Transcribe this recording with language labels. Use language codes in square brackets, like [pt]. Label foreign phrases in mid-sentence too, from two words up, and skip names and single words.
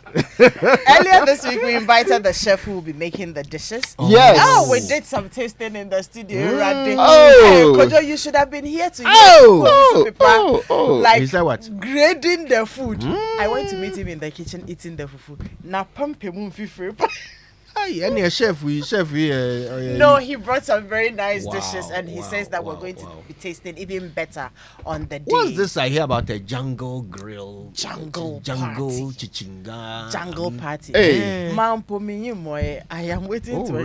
[en] Earlier this week, we invited the chef who will be making the dishes. Yes. Oh, we did some tasting in the studio. Oh. Kojo, you should have been here to hear Is that what? grading the food. I went to meet him in the kitchen eating the fufu. Na pampe mun fifre. Any chef, No, he brought some very nice dishes, and he says that we're going to be tasting even better on the day. What's this I hear about a jungle grill? Jungle chichinga. Jungle party. Hey. I am waiting to